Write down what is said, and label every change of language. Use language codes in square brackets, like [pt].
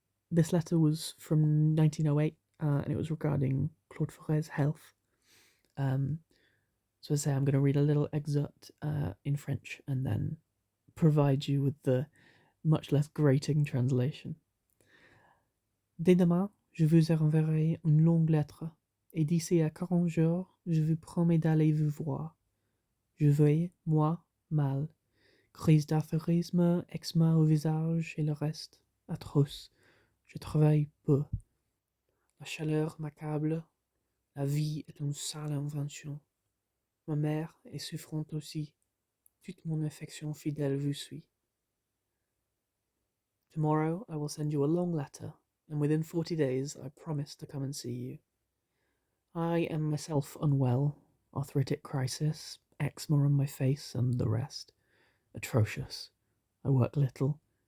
[en] This letter was from 1908, and it was regarding Claude Ferrer's health. So as I say, I'm going to read a little excerpt in French and then provide you with the much less grating translation. [fr] Dès demain, je vous enverrai une longue lettre, et d'ici à 40 jours, je vous promets d'aller vous voir. Je vais, moi, mal. Crise d'aphorisme, eczéma au visage et le reste. Atroce. Je travaille peu. La chaleur m'accable. La vie est une sale invention. Ma mère est souffrante aussi. Toute mon affection fidèle vous suit. [en] Tomorrow I will send you a long letter, and within 40 days I promise to come and see you. I am myself unwell, arthritic crisis, eczema on my face, and the rest. Atrocious. I work little.